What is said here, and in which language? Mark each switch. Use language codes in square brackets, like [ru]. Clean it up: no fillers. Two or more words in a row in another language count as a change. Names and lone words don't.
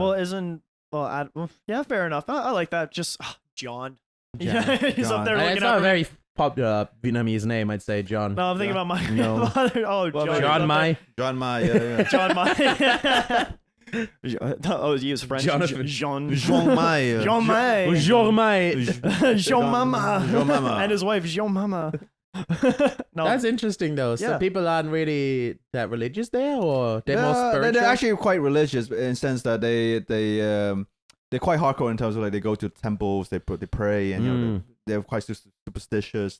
[en] Well, yeah, fair enough. I like that. Just John. Yeah, he's up there looking it's not a very popular Vietnamese name, I'd say, John. No, I'm thinking about my father. Oh, John Mai. John Mai, yeah. John Mai. Oh, he was French. Jonathan. Jean Mai. Jean Mai. Jean Mai. Jean Mama. Jean Mama. And his wife, Jean Mama. No. That's interesting, though. So Yeah. people aren't really that religious there, or they're more spiritual? They're actually quite religious in the sense that they're quite hardcore in terms of like they go to temples, they pray, and you know they're quite superstitious.